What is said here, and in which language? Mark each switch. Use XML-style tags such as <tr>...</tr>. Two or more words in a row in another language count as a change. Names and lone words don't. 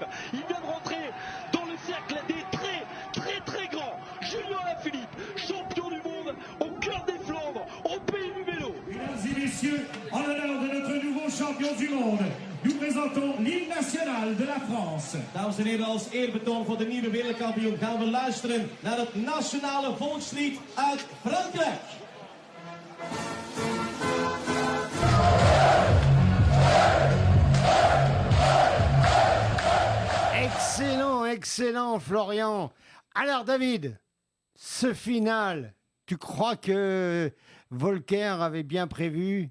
<fr>Il vient de rentrer dans le cercle des très grands. Julien Alaphilippe, champion du monde au cœur des Flandres, au pays du vélo. Mesdames et messieurs, en l'honneur de notre nouveau champion du monde, nous présentons l'hymne national de la France.</fr> <nl>Dames en heren, als eerbetoon voor de nieuwe wereldkampioen gaan we luisteren naar het nationale volkslied uit Frankrijk.</nl> <fr>Excellent Florian. Alors David, ce final, tu crois que Volcker avait bien prévu?</fr>